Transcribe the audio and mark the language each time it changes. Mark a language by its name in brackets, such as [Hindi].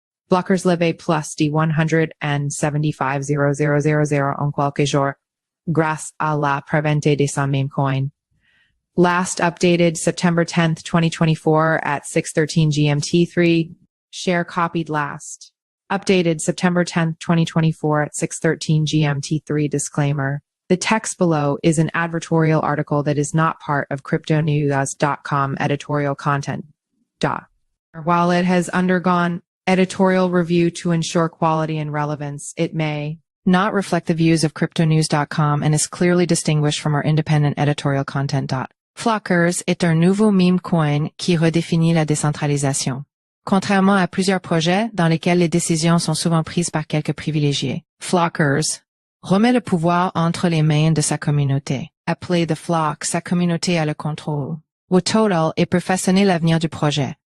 [French] Flockers leve plus de 175,000 en quelques jours grâce à la prevente de sa meme coin. [English] Last updated September 10th, 2024 at 6:13 GMT3. Share copied last. Updated September 10th, 2024 at 6:13 GMT3. Disclaimer. The text below is an advertorial article that is not part of CryptoNews.com editorial content. While it has undergone editorial review to ensure quality and relevance, it may not reflect the views of CryptoNews.com and is clearly distinguished from our independent editorial content. [French] Flockers est un nouveau meme coin qui redéfinit la décentralisation. Contrairement à plusieurs projets dans lesquels les décisions sont souvent prises par quelques privilégiés, Flockers remet le pouvoir entre les mains de sa communauté. Appelé The Flock, sa communauté a le contrôle au total et peut façonner l'avenir du projet.